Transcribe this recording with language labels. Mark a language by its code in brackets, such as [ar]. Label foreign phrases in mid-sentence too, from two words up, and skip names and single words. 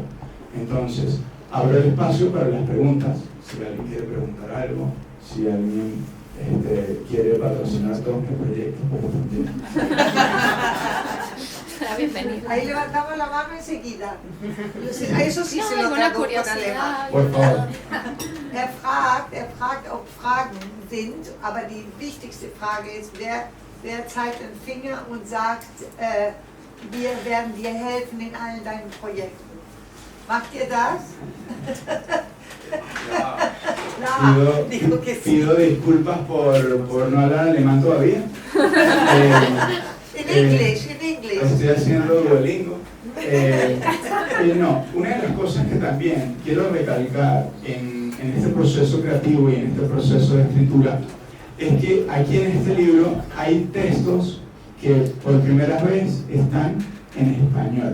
[es] Entonces, abro el espacio para las preguntas. Si alguien quiere preguntar algo, si alguien quiere patrocinar todos mis proyectos, pues también. Bienvenido. Ahí levantamos la mano enseguida. Eso sí se lo alguna traduzco en alemán. curiosidad. Por favor. [de] Er fragt, ob Fragen sind, aber die wichtigste Frage ist, wer zeigt den Finger und sagt, wir werden dir helfen in allen deinen Projekten. ¿Macht ihr das? [es] No, dijo que sí. Pido disculpas por no hablar alemán todavía. En inglés. Estoy haciendo Duolingo. No, una de las cosas que también quiero recalcar en este proceso creativo y en este proceso de escritura es que aquí en este libro hay textos que por primera vez están en español.